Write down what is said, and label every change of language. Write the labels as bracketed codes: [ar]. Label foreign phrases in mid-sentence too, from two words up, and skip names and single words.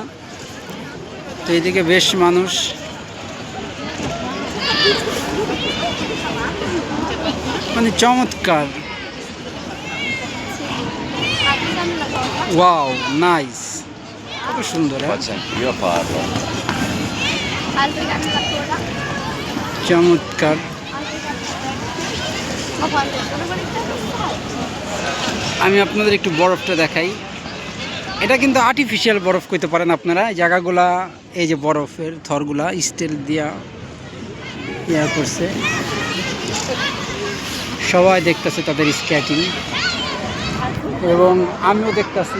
[bn] তো এদিকে বেশ মানুষ, মানে চমৎকার। ওয়াও, নাইস, কত সুন্দর। [it] Faccia anch'io farlo. Altri cani ancora? [bn] চমৎকার। [it] Ma quante sono quelle? [bn] আমি আপনাদের একটু বরফটা দেখাই। এটা কিন্তু আর্টিফিশিয়াল বরফ কইতে পারেন আপনারা। এই জায়গাগুলা, এই যে বরফের থরগুলা স্টিল দিয়া ইয়া করছে। সবাই দেখতেছে তাদের স্কেটিং এবং আমিও দেখতেছি।